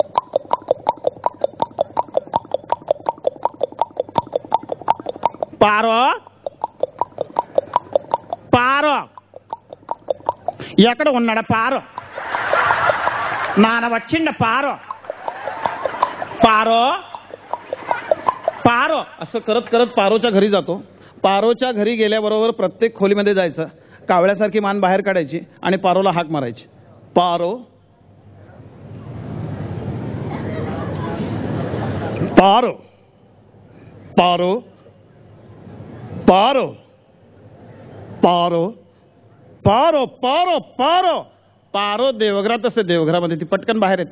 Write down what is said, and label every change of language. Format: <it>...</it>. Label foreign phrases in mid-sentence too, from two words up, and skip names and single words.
<mr>पारो पारो</mr> <te>ఎక్కడ ఉన్నాడా పారో నాన్న వచ్చిండ పారో</te> <mr>पारो पारो असं करत करत पारोच्या घरी जातो पारोच्या घरी गेल्याबरोबर प्रत्येक खोलीमध्ये जायचं कावळ्यासारखी मान बाहेर काढायची आणि पारोला हाक मारायची पारो पारो पारो पारो पारो पारो पारो पारो पारो देवघरात असते देवघरामध्ये ती पटकन बाहेर येते</mr>